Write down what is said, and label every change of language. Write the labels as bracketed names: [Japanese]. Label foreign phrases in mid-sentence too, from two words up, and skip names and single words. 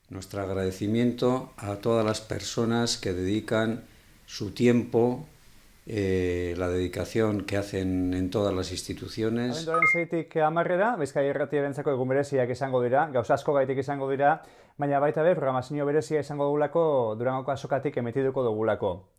[Spanish] nuestro agradecimiento a todas las personas que dedican su tiempo, la dedicación que hacen en todas las instituciones. [Basque] Abenduaren 6tik 10 Bizkaia Irratiarentzako egun bereziak izango dira, gauza asko gaitik izango dira, baina baita be programazio berezia izango dugulako Durangoko azokatik emitiduko dugulako.